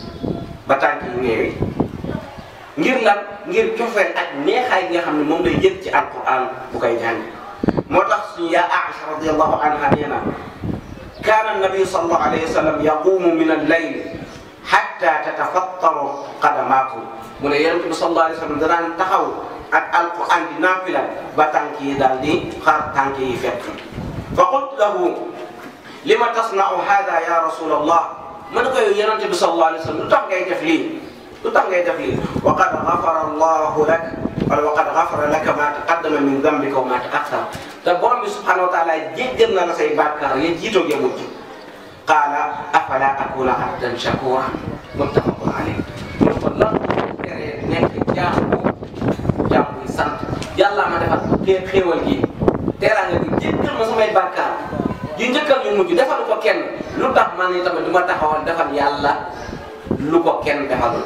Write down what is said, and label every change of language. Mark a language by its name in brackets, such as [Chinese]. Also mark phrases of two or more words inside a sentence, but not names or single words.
[Wolof] ngir lan ngir cofeel ak neexaay gi nga xam ne moom lay yëg ci alquran bu koy jàng moo tax suñu yaa Aïcha [Arabic] رضي الله عنها [Wolof] nee na [Arabic] كان النبي صلى الله عليه و سلم يقوم من الليل حتى تتفطر قدماه [Wolof] mu ne yonent bi [Arabic] صلى الله عليه و سلم [Wolof] da daan taxaw ak alquran di naafila ba tànk yi daal di xar tànk yi fekk fa [Arabic] قلت له لم تصنع هذا يا رسول الله [Wolof] ma ne ko yow yonent bi [Arabic] صلى الله عليه و سلم [Wolof] lu tax ngay def lii lu tax ngay def lii [Arabic] و قد غفر الله لك ولا و قد غفر لك ما تقدم من ذنبك و ما تأخر [Wolof] te borom bi [Arabic] سبحانه و تعالى [Wolof] jéggal na la say bàkkaar ya jiitoog ya mujj [Arabic] قال أفلا أكون عبدا شكورا متفق عليه. [Wolof] kon lan tere nekk jaamu sant yàlla ma defal xéewal gi teraanga gi jéggal ma samay bàkkaar yu njëkkal yu mujj defal ko kenn lu tax man ni tamit du ma taxawal defal yàlla lu ko kenn defalul.